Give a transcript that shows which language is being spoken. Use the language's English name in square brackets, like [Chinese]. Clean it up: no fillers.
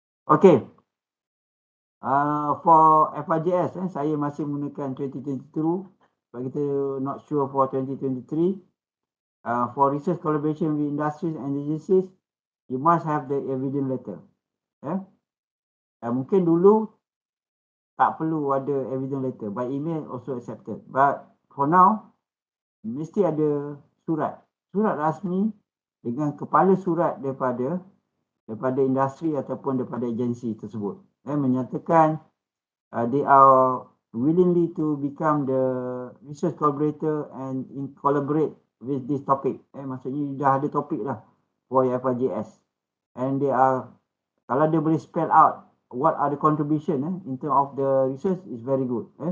[English] Okay, for FRGS, [Malay] saya masih menggunakan [English] 2022, but [Malay] kita [English] not sure for 2023. For research collaboration with industries and agencies, you must have the evidence letter. [Malay] Mungkin dulu tak perlu ada evidence letter, [English] by email also accepted. But for now, [Malay] mesti ada surat rasmi dengan kepala surat daripada industri ataupun daripada agensi tersebut. Menyatakan [English] they are willingly to become the research collaborator and collaborate with this topic. [Malay] Maksudnya dah ada topik lah [English] for FRGS. And they are, [Malay] kalau dia boleh [English] spell out what are the contribution in terms of the research is very good.